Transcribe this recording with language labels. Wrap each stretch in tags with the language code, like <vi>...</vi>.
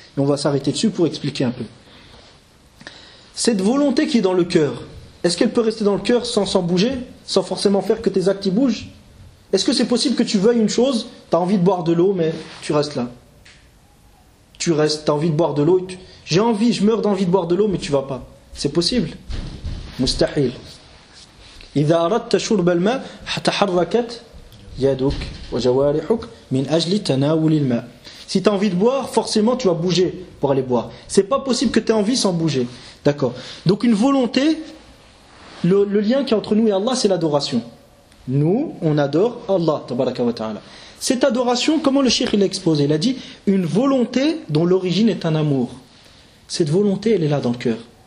<fr>Et on va s'arrêter dessus pour expliquer un peu. Cette volonté qui est dans le cœur, est-ce qu'elle peut rester dans le cœur sans bouger, sans forcément faire que tes actes y bougent? Est-ce que c'est possible que tu veuilles une chose, tu as envie de boire de l'eau, mais tu restes là? Tu restes, tu as envie de boire de l'eau, j'ai envie, je meurs d'envie de boire de l'eau, mais tu vas pas. C'est possible? Mustahil.</fr> <ar>إذا أردت شرب الماء تحركت يدك وجوارحك من أجل تناول الماء.</ar> <fr>Si tu as envie de boire, forcément tu vas bouger pour aller boire. C'est pas possible que tu aies envie sans bouger. D'accord. Donc une volonté, le lien qui est entre nous et Allah, c'est l'adoration. Nous, on adore Allah, tabaraka wa ta'ala. Cette adoration, comment le cheikh l'a exposé? Il a dit, une volonté dont l'origine est un amour. Cette volonté, elle est là dans le cœur.</fr>